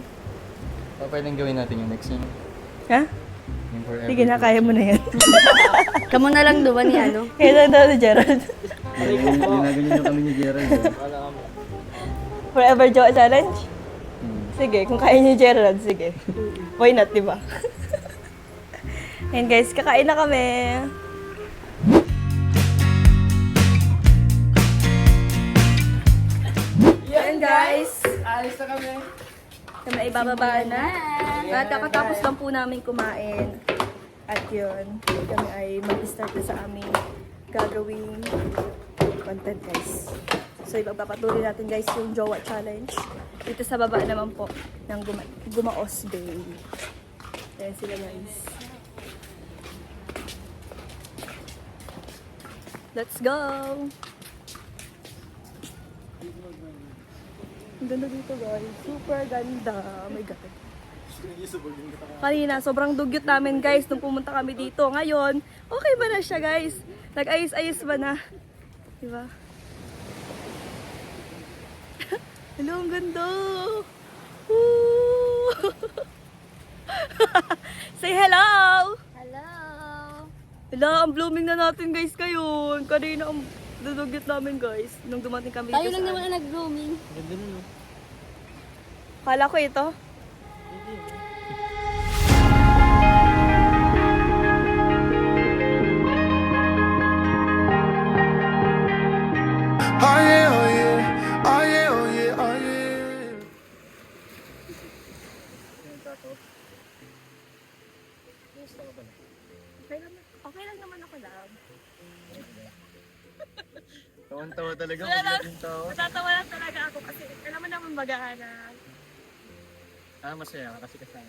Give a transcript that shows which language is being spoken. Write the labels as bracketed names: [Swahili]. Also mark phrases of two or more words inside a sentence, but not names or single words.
[Filipino] O pwedeng gawin natin yung next yun. Ha? Yung Forever Sige na, kaya mo na yan. [Hiligaynon] Kamo na lang duwa ni [Filipino] Kaya na daw ni Gerald. Ginaganyan nyo kami ni Gerald. Wala ka mo. Forever Joe Challenge? Sige, kung kaya ni Gerald, sige. [English] Why not, [Filipino] di ba? Ayan guys, kakain na kami. Ayan guys. Alis na kami. Kami ay bababa na. At kakatapos lang po namin kumain. At yun, kami ay mag-start na sa aming gagawing content guys. So ipagpapatuloy natin guys yung Jowa Challenge. Dito sa baba naman po ng Gumaos Bay. Ayan sila guys. [English] Let's go! [Filipino] Ang ganda dito guys. Super ganda. [English] Oh my God. [Filipino] Kanina, sobrang dugyot namin guys nung pumunta kami dito. Ngayon, okay ba na siya guys? Nag-ayos-ayos ba na? Diba? Hello, ang ganda! [English] Woo! Say hello! [Filipino] Hello! Hello, ang blooming na natin guys ngayon. Kanina ang dudugyot namin guys nung dumating kami Tayo dito lang sa naman ang nag-grooming. Ganda nun, no? Kala ko ito. [English] Oh yeah, oh yeah, oh yeah, oh yeah, oh yeah. [Filipino] Okay lang naman ako lang. Tawan-tawa talaga. Matatawa lang talaga ako kasi alam mo naman magaana. Masaya ka kasi kasama.